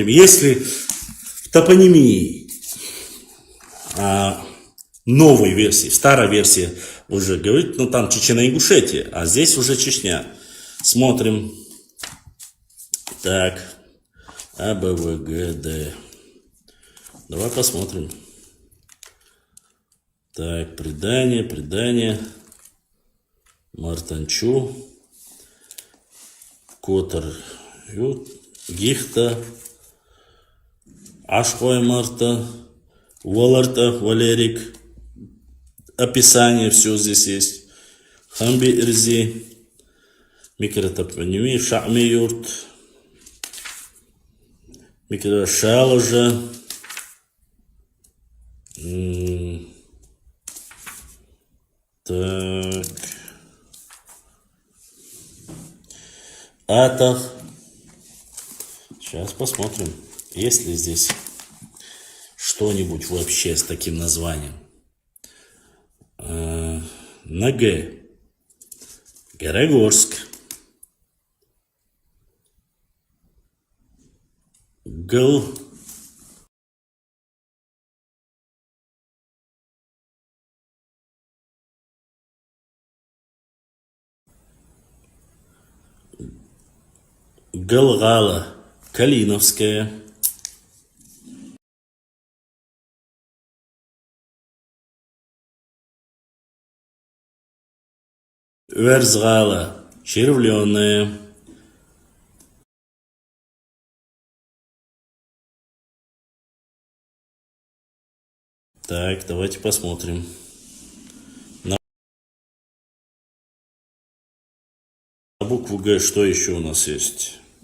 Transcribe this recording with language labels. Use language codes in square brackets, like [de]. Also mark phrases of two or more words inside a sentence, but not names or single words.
[ru] Если в топонимии новой версии, в старой версии уже говорит, ну там Чечена-Ингушетия, а здесь уже Чечня. Смотрим. Так. А, Б, В, Г, Д. Давай посмотрим. Так, предание. Мартанчу. Котор. Гихта. Ашхой Марта. Воларта, Валерик. Описание все здесь есть. Хамби Ирзи. Микротопонимия. Шахми Юрт. Микрошалажа. Так. Атах. Сейчас посмотрим, есть ли здесь что-нибудь вообще с таким названием. На Г. Горогорск. Гл. Галгала. Калиновская. Верзгала. Червленая. Так, давайте посмотрим. На букву Г что еще у нас есть?